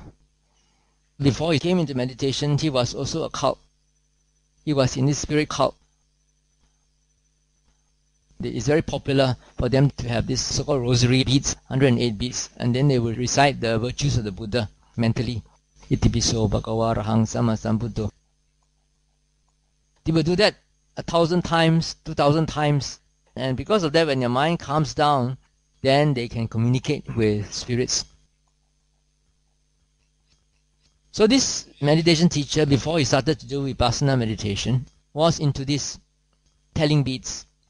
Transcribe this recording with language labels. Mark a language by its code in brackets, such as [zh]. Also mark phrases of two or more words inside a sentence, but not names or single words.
[en] Before he came into meditation, he was also a cult. He was in this spirit cult. It's very popular for them to have this so-called rosary beads, 108 beads, and then they will recite the virtues of the Buddha mentally. [pi] Itipiso bhagava rahang sama sambuddho. [en] They will do that 1,000 times, 2,000 times, and because of that, when your mind calms down, then they can communicate with spirits. So this meditation teacher, before he started to do Vipassana meditation, was into this telling beads.